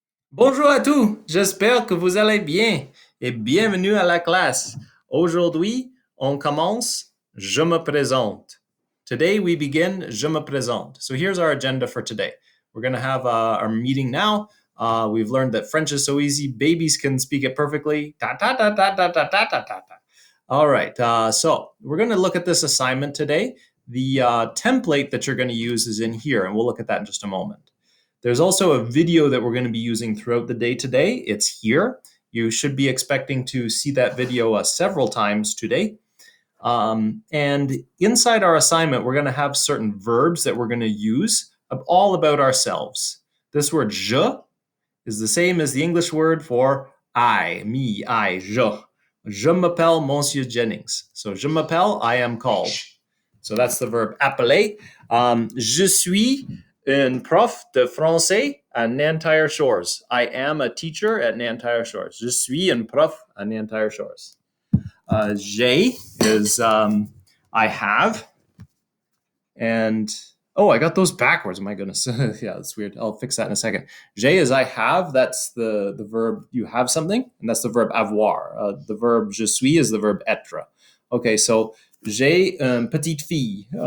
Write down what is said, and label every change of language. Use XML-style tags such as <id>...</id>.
<fr>Bonjour à tous, j'espère que vous allez bien et bienvenue à la classe. Aujourd'hui, on commence Je me présente.</fr> <en>Today we begin</en> <fr>Je me présente.</fr> <en>So here's our agenda for today. We're going to have our meeting now. We've learned that French is so easy, babies can speak it perfectly. Ta ta ta ta ta ta ta ta ta. All right, so we're going to look at this assignment today. The template that you're going to use is in here, and we'll look at that in just a moment. There's also a video that we're going to be using throughout the day today. It's here. You should be expecting to see that video several times today. And inside our assignment, we're going to have certain verbs that we're going to use all about ourselves. This word je is the same as the English word for I, me, I, je.</en> <fr>Je m'appelle Monsieur Jennings.</fr> <en>So</en> <fr>je m'appelle,</fr> <en>I am called. So that's the verb appeler.</en> <fr>Je suis un prof de français à Nantyre Shores.</fr> <en>I am a teacher at Nantyre Shores.</en> <fr>Je suis un prof à Nantyre Shores.</fr> <en>J'ai is I have. And oh, I got those backwards. My goodness. Yeah, that's weird. I'll fix that in a second. J'ai is I have. That's the verb you have something. And that's the verb avoir. The verb je suis is the verb être. Okay, so</en> <fr>j'ai une petite fille.</fr>